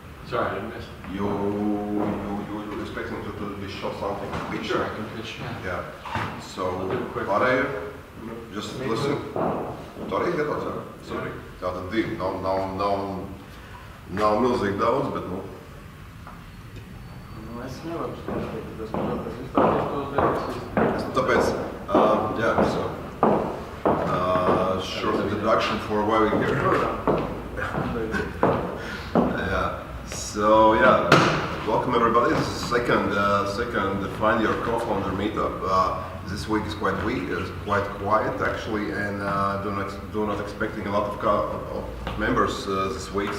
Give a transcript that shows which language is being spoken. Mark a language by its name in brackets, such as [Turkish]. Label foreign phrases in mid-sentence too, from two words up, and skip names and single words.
[English] Sorry, I didn't miss. You expecting to show something? Sure, I can pitch. Yeah. So, I'll do a quick- Pare, just listen. Sorry, sorry. [Latvian] Tātad divi, nav milzīgi daudz, bet nu. Nu, es nevaru stāstīt, tas izstāstīt tos debesīs. Tāpēc, [English] so, short introduction for why we're here. Welcome everybody. This is second Find Your Co-Founder meetup. This week is quite quiet actually, and do not expecting a lot of members this week.